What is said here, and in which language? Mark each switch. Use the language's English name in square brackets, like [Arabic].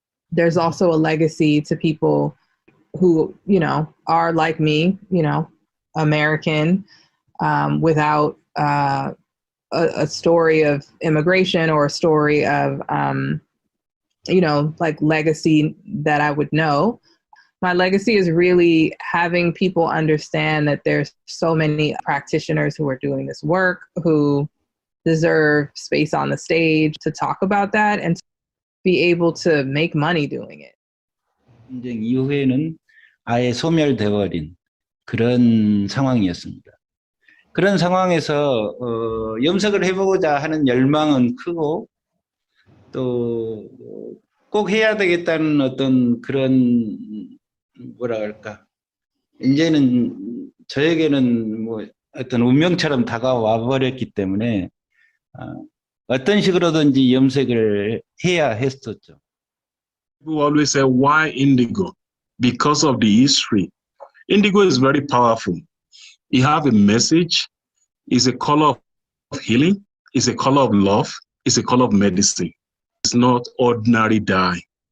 [English] There's also a legacy to people who, you know, are like me, you know, American, without a story of immigration or a story of, you know, like legacy that I would know. My legacy is really having people understand that there's so many practitioners who are doing this work, who deserve space on the stage to talk about that and to be able to make money doing it. [Korean] 전쟁 이후에는 아예 소멸되어버린 그런 상황이었습니다. 그런 상황에서 염색을 해보고자 하는 열망은 크고 또 꼭 해야 되겠다는 어떤 그런 뭐라 할까 이제는 저에게는 뭐 어떤 운명처럼 다가와 버렸기 때문에 어떤 식으로든지 염색을 해야 했었죠. [English] People always say, why indigo? Because of the history. Indigo is very powerful. You have a message. It's a color of healing. It's a color of love. It's a color of medicine. It's not ordinary dye.